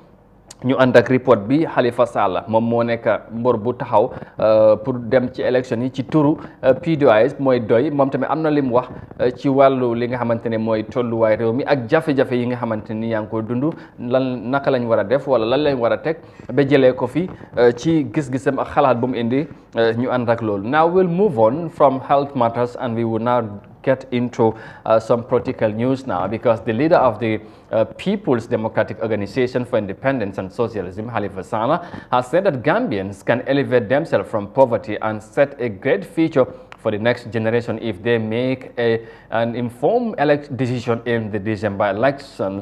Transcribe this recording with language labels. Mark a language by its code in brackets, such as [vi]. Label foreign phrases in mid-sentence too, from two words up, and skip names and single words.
[wo] ñu ànd ak report bi Halifa Sallah moom moo nekk mbor bu taxaw pour dem ci élection yi ci turu PDOIS mooy doy moom tamit am na li mu wax ci wàllu li nga xamante ne mooy tolluwaay réew mi ak jafe-jafe yi nga xamante ni yaa ngi ko dund lan naka lañ war a def wala lan lañ war a teg ba jëlee ko fi ci gis-gisam ak xalaat bu mu indi ñu ànd ak loolu. [en] Now we'll move on from health matters and we will now get into some political news now, because the leader of the People's Democratic Organization for Independence and Socialism, Halifa Sallah, has said that Gambians can elevate themselves from poverty and set a great future for the next generation if they make an informed decision in the December election.